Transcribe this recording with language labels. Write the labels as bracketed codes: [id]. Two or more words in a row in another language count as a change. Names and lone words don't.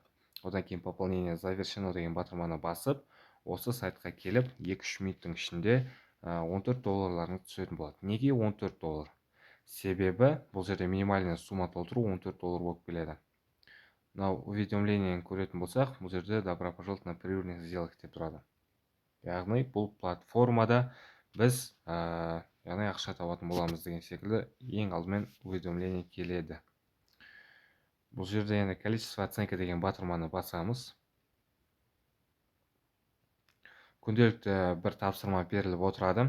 [kk] Одан кейін [ru] пополнение завершено [kk] деген батырманы басып, осы сайтқа келіп, 2-3 минуттың ішінде $14 түсетін болады. Неге $14? Себебі бұл жерде [ru] минимальный сумма [kk] толтыру $14 болып келеді. Мынау уведомлениені көретін болсақ, бұл жерде [ru] добро пожаловать на прибыльных сделок [kk] деп тұрады. Яғни бұл платформада біз яғни ақша табатын боламыз деген секілді ең алдымен уведомление келеді. Бұл жерде енді [ru] количество оценка [kk] деген батырманы басамыз. Күнделікті бір тапсырма беріліп отырады.